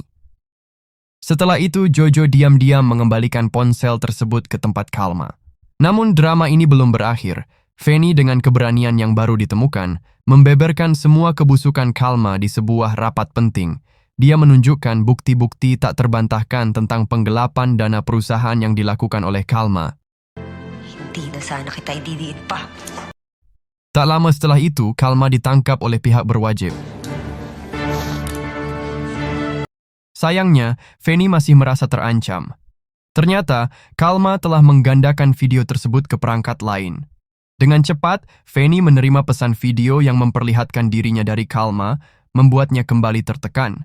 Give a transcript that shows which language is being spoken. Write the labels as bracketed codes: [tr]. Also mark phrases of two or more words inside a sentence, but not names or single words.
[id] Setelah itu, Jojo diam-diam mengembalikan ponsel tersebut ke tempat Kalma. Namun drama ini belum berakhir. Fanny dengan keberanian yang baru ditemukan, membeberkan semua kebusukan Kalma di sebuah rapat penting. Dia menunjukkan bukti-bukti tak terbantahkan tentang penggelapan dana perusahaan yang dilakukan oleh Kalma. [tl] Hindi na sana kita ididiin pa. [id] Tak lama setelah itu, Kalma ditangkap oleh pihak berwajib. Sayangnya, Feni masih merasa terancam. Ternyata, Kalma telah menggandakan video tersebut ke perangkat lain. Dengan cepat, Feni menerima pesan video yang memperlihatkan dirinya dari Kalma, membuatnya kembali tertekan.